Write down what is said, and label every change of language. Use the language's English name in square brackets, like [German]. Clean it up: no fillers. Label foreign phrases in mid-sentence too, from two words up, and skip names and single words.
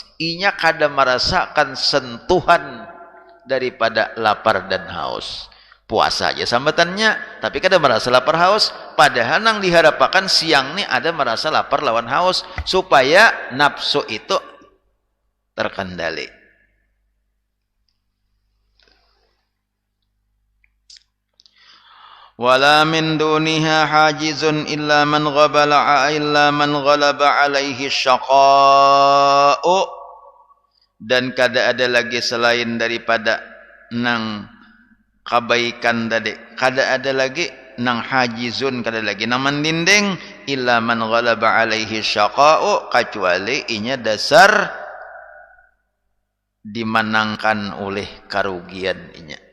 [Banjar] Inya kada merasakan sentuhan daripada lapar dan haus. Puasa aja sambatannya, tapi kada merasa lapar haus. Padahal nang diharapkan siang nih ada merasa lapar lawan haus supaya nafsu itu terkendali. [Arabic] Wala min duniha hajizun illa man ghalaba alaihi syaqa'u, [Banjar] dan kada ada lagi selain daripada nang kebaikan tadi, kada ada lagi nang hajizun, kada lagi nang mendinding [Arabic] illa man ghalaba alaihi syaqa'u, [Banjar] kecuali inya dasar dimenangkan oleh kerugian inya.